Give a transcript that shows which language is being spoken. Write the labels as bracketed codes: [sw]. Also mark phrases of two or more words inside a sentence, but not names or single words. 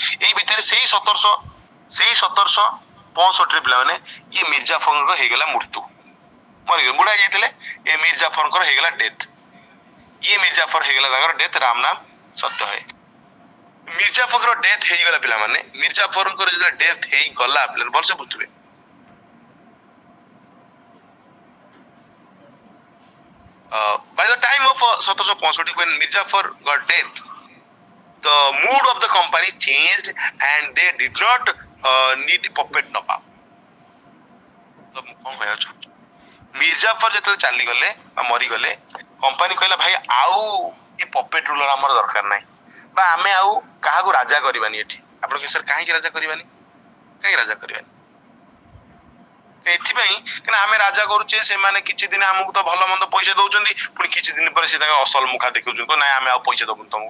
[or] ଏଇ ଭିତରେ ସେଇ 1765 ପିଲାମାନେ ଇଏ ମିର୍ଜାଫରଙ୍କର ହେଇଗଲା ମୃତ୍ୟୁ, ମରିଗଲେ, ବୁଢା ଯାଇଥିଲେ। ଏ ମିର୍ଜାଫରଙ୍କର ହେଇଗଲା ଡେଥ। ଇଏ ମିର୍ଜାଫର ହେଇଗଲା ତାଙ୍କର ଡେଥ। [hi] राम नाम सत्य है। [or] ମିର୍ଜାଫରଙ୍କର ଡେଥ ହେଇଗଲା ପିଲାମାନେ। ମିର୍ଜାଫରଙ୍କର ଯେତେବେଳେ ଡେଥ ହେଇଗଲା ପିଲାମାନେ ଭଲସେ ବୁଝୁଥିବେ, [en] by the time of 1765 when Mirzafar got death, the mood of the company changed and they did not need puppet Nawab. [or] ତ ମୁଁ କଣ କହିବାକୁ ଚାହୁଁଛି, ମିର୍ଜାଫର ଯେତେବେଳେ ଚାଲିଗଲେ ବା ମରିଗଲେ, କମ୍ପାନୀ କହିଲା ଭାଇ ଆଉ ଏ [en] puppet ruler [or] ଆମର ଦରକାର ନାହିଁ, ବା ଆମେ ଆଉ କାହାକୁ ରାଜା କରିବାନି ଏଠି। ଆପଣ ସାର୍ କାହିଁକି ରାଜା କରିବାନି? ଏଥିପାଇଁ କାରଣ ଆମେ ରାଜା କରୁଛେ, ସେମାନେ କିଛି ଦିନ ଆମକୁ ତ ଭଲ ମନ୍ଦ ପଇସା ଦଉଛନ୍ତି, ପୁଣି କିଛି ଦିନ ପରେ ସେ ତାଙ୍କ ଅସଲ ମୁଖା ଦେଖଉଛନ୍ତି, ନାଇଁ ଆମେ ଆଉ ପଇସା ଦବୁନି ତମକୁ।